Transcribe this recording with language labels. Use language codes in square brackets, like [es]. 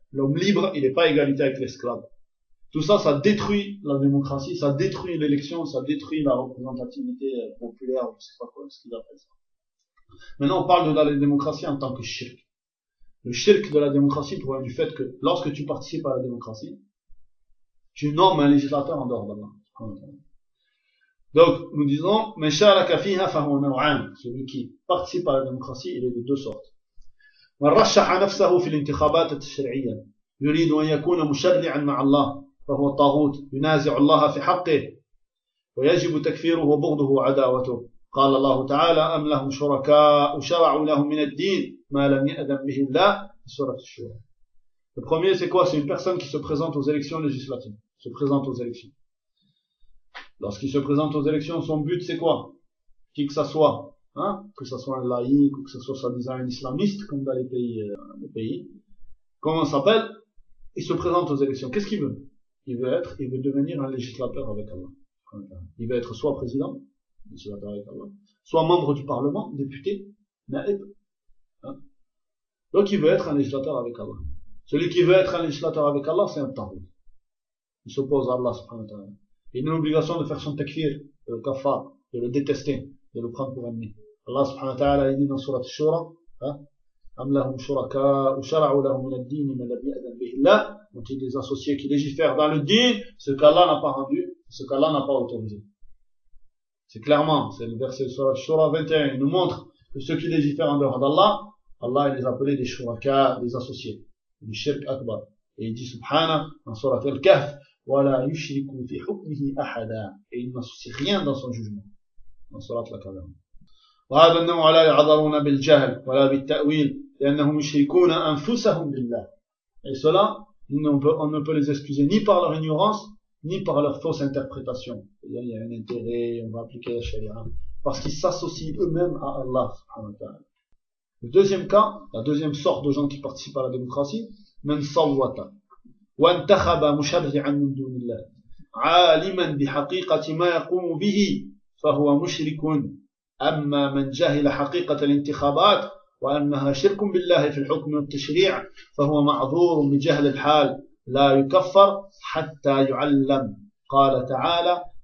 [fr] L'homme libre, il n'est pas à égalité avec l'esclave. Tout ça, ça détruit la démocratie, ça détruit l'élection, ça détruit la représentativité populaire, je sais pas quoi, ce qu'ils appellent ça. Maintenant, on parle de la démocratie en tant que shirk. Le shirk de la démocratie provient du fait que lorsque tu participes à la démocratie, tu nommes un législateur en dehors d'Allah. Donc, nous disons, [ar] مَشَارَكَ فِيهَا فَهُوَ نَوْعَانِ. [fr] Celui qui participe à la démocratie, il est de deux sortes. [ar] وَرَّشَّحَ نَفْسَهُ فِي الْإِنْتِخَابَاتِ التَّشْرِعِيَّةِ يُرِيدُ أَنْ يَكُونَ مُشَرِّعًا مَعَ اللَّهِ فهو الطاغوت ينازع الله في حقه ويجب تكفيره وبغضه وعداوته. قال الله تعالى أم لهم شركاء شرعوا لهم من الدين ما لم يأذن به الله في سورة الشورى. [fr] Le premier, c'est quoi? C'est une personne qui se présente aux élections législatives. Se présente aux élections. Lorsqu'il se présente aux élections, son but, c'est quoi? Qui que ça soit, hein? Que ça soit un laïc ou que ça soit soi-disant un islamiste, comme dans les pays. Comment s'appelle? Il se présente aux élections. Qu'est-ce qu'il veut? Il veut devenir un législateur avec Allah. Il veut être soit président, législateur avec Allah, soit membre du parlement, député, naïb. Hein? Donc il veut être un législateur avec Allah. Celui qui veut être un législateur avec Allah, c'est un tarout. Il s'oppose à Allah, subhanahu wa ta'ala. Il a l'obligation de faire son takfir, de le kafar, de le détester, de le prendre pour ennemi. Allah, subhanahu wa ta'ala, il dit dans surat al-shura, hein, [ar] أم لهم شركاء وشرعوا لهم من الدين ما لم يأذن به الله. [fr] Donc il y a des associés qui légifèrent dans le din, ce qu'Allah n'a pas rendu, ce qu'Allah n'a pas autorisé. C'est clairement, c'est le verset sur la Shura 21, il nous montre que ceux qui légifèrent en dehors d'Allah, Allah il les appelait des shuraka, des associés, du shirk akbar. Et il dit subhana dans surat al-kahf, [ar] وَلَا يُشْرِكُوا فِي حُكْمِهِ أَحَدًا. [fr] Et il n'associe rien dans son jugement, dans surat al-kahf. [ar] وهذا النوع لا يعذرون بالجهل ولا بالتأويل لأنهم يشركون أنفسهم بالله. [fr] Et cela, on ne peut les excuser ni par leur ignorance ni par leur fausse interprétation. Il y a un intérêt, on va appliquer la charia parce qu'ils s'associent eux-mêmes à Allah subhanahu wa ta'ala. Le deuxième cas, la deuxième sorte de gens qui participent à la démocratie, [ar] من صوت وانتخب مشرعا من دون الله عالما بحقيقة ما يقوم به فهو مشرك. أما من جهل حقيقة الانتخابات وأنها شرك بالله في الحكم والتشريع فهو معذور من جهل الحال لا يكفر حتى يعلم. قال تعالى